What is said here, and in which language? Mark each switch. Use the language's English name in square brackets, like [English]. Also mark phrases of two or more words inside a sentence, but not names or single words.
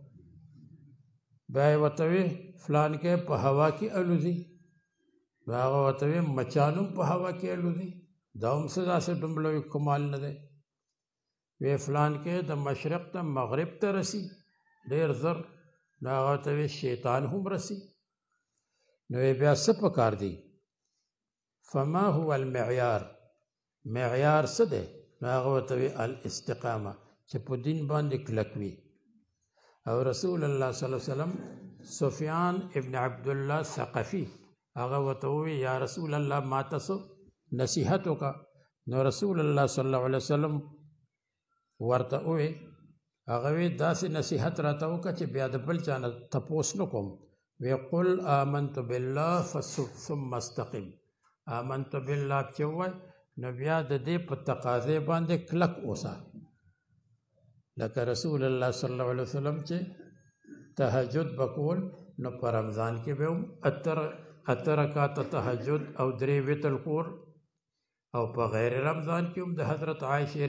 [Pashto] بیا یې ورته ویې فلان کې په هوا کې الوځي نو هغه ورته ویې مچان هم په هوا کې الوځي دا هم څه داسې ډومبلوي کمال نه دی ویې فلان کې د مشرق ته مغرب ته رسي ډېر زر نو هغه ورته ویې شیطان هم رسي نو یې بیا څه پکار دی [Arabic] فما هو المعیار [Pashto] معیار څه دی نو هغه ورته ویې الاستقامه چې په دین باندې کلک وي او رسول الله [Arabic] صلی الله علیه وسلم [Pashto] سفیان ابن عبدالله ثقفي هغه ورته وویې [Arabic] یا رسول الله [Pashto] ما ته څه نصیحت وکړه نو رسول الله [Arabic] صلی الله علیه وسلم [Pashto] ورته وویې هغه وی داسې نصیحت راته وکړه چې بیا د بل چا نه تپوس نه کوم وی [Arabic] قل آمنت بالله ثم استقم آمنت بالله [Pashto] چې ووایي نو بیا د دې په تقاضې باندې کلک اوسه لکه رسول الله [Arabic] صلی الله علیه وسلم [Pashto] چې تهجد بکول نو په رمضان کې به هم اته رکعاته تهجد او 3 وتر کور او په غیر رمضان کې هم د حضرت عایشه